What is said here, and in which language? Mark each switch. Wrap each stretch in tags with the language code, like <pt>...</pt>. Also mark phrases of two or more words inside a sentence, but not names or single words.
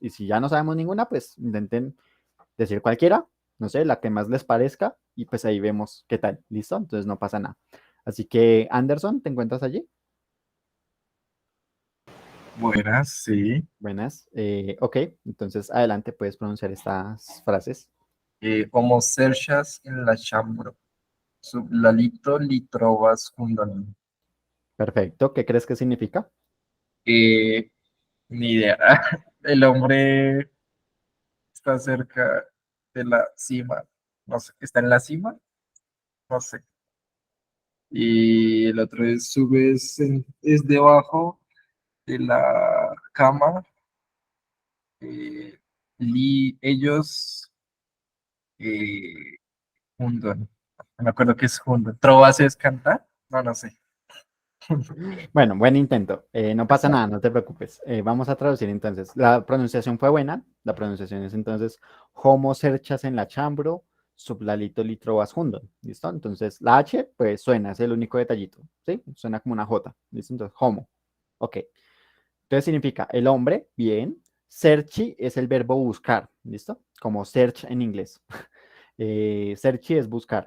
<es>Y si ya no sabemos ninguna, pues intenten decir cualquiera, no sé, la que más les parezca, y pues ahí vemos qué tal, ¿listo? Entonces no pasa nada. Así que, Anderson, ¿te encuentras allí? Buenas, sí. Buenas. Ok, entonces adelante, puedes pronunciar estas frases.</es> <eo>Homo serchas en la chambro, sub la lito li trovas hundon.</eo> <es>Perfecto. ¿Qué crees que significa? Eh, Ni idea. El hombre está cerca de la cima. No sé, ¿está en la cima? No sé. Y el otro es subes, es debajo de la cama. Ellos eh, hundon. No me acuerdo qué es hundon. ¿Trovas es cantar? No, no sé. Bueno, buen intento. No pasa Exacto. nada, no te preocupes. Vamos a traducir entonces. La pronunciación fue buena. La pronunciación es entonces</es> <eo>Homo serchas en la chambro, sub lalito litro vas jundo. ¿Listo?</eo> <es>Entonces la H, pues suena, es el único detallito. ¿Sí? Suena como una J. ¿Listo? Entonces, homo. Ok. Entonces significa el hombre, bien. Searchi es el verbo buscar. ¿Listo? Como search en inglés. Searchi es buscar.</es>